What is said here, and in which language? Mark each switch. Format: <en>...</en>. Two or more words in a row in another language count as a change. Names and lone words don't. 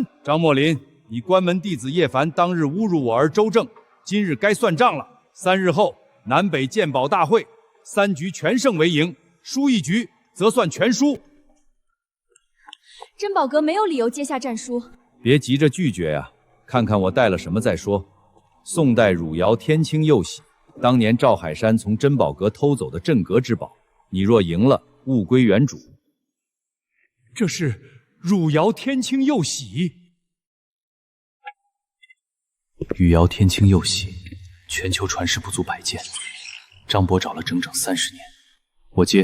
<zh>張墨林，你關門弟子葉凡當日侮辱我兒周正，今日該算賬了。3日後南北鑑寶大會，3局全勝為贏，輸1局則算全輸。珍寶閣沒有理由接下戰書。別急着拒絕呀，看看我帶了什麼再說。宋代汝窯天青釉喜，當年趙海山從珍寶閣偷走的鎮閣之寶，你若贏了，物歸原主。這是汝窯天青釉喜。汝窯天青釉喜，全球傳世不足100件，張伯找了整整30年，我接。</zh>